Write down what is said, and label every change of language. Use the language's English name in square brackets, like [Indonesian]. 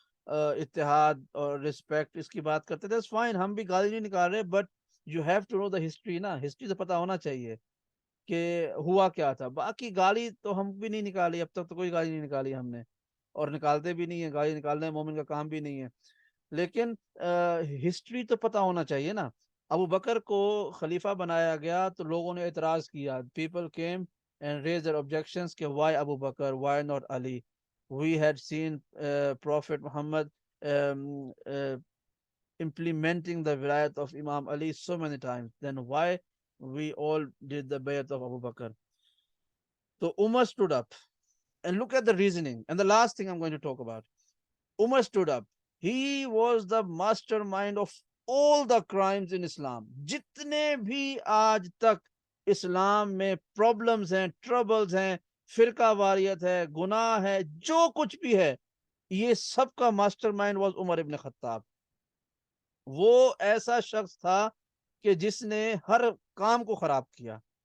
[Urdu] اتحاد اور رسپیکٹ اس کی بات کرتے تھے. فائن, ہم بھی گالی نہیں نکال رہے, [English] but you have to know the history [Urdu] نا, ہسٹری تو پتا ہونا چاہیے کہ ہوا کیا تھا. باقی گالی تو ہم بھی نہیں نکالی, اب تک تو کوئی گالی نہیں نکالی ہم نے, اور نکالتے بھی نہیں ہے, گالی نکالنا مومن کا کام بھی نہیں ہے. لیکن ہسٹری تو پتا ہونا چاہیے نا. ابو بکر کو خلیفہ بنایا گیا تو لوگوں نے اعتراض کیا, [English] People came and raise their objections کہ why Abu Bakr, why not Ali, we had seen Prophet Muhammad um, uh, implementing the vilayat of Imam Ali so many times, then why we all did the bayat of Abu Bakr? So Umar stood up, and look at the reasoning. And the last thing I'm going to talk about, Umar stood up. He was the mastermind of all the crimes in Islam. [Urdu] Jitne bhi aaj tak Islam mein problems hain, troubles hain, فرقہ واریت ہے, گناہ ہے, جو کچھ بھی ہے, یہ سب کا ماسٹر مائنڈ واز عمر ابن خطاب. وہ ایسا شخص تھا کہ جس نے ہر کام کو خراب کیا.